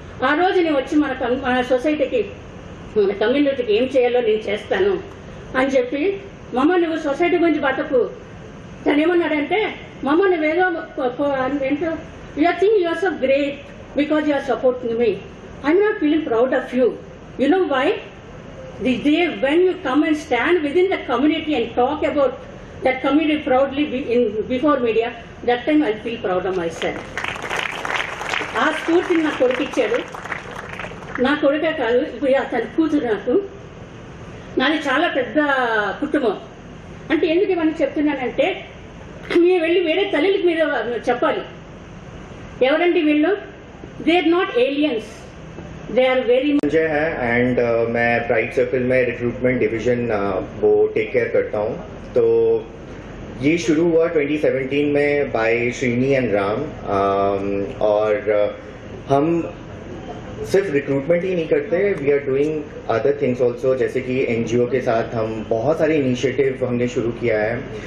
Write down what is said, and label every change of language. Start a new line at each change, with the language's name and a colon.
Telugu: ఆ రోజు నేను వచ్చి మన సొసైటీకి, మన కమ్యూనిటీకి ఏం చేయాలో నేను చేస్తాను అని చెప్పి, మమ్మ నువ్వు సొసైటీ గురించి బతకు. తను ఏమన్నాడంటే, మమ్మ నువ్వేదో ఏంటో
English: You're think you're so great because you're supporting me, I'm not feeling proud of you. You know why? The day when you come and stand within the community and talk about that community proudly before media, that time I'll feel proud of myself.
Telugu: ఆ స్ఫూర్తిని నా కొడుకు ఇచ్చాడు. నా కొడుకే కాదు, ఇప్పుడు తన కూతురు. నాది చాలా పెద్ద కుటుంబం. అంటే ఎందుకు ఇవన్నీ చెప్తున్నానంటే, మీరు వెళ్ళి వేరే తల్లికి మీరు చెప్పాలి, ఎవరండి వీళ్ళు,
English: they are not aliens, they are very
Hindi: Sanjay है एंड मैं प्राइड सर्कल में रिक्रूटमेंट डिवीजन वो टेक केयर करता हूँ. तो ये शुरू हुआ 2017 में बाय श्रीनी एंड राम और हम सिर्फ रिक्रूटमेंट ही नहीं करते,
English: we are doing other things also,
Hindi: जैसे कि एनजीओ के साथ हम बहुत सारे इनिशिएटिव हमने शुरू किया है।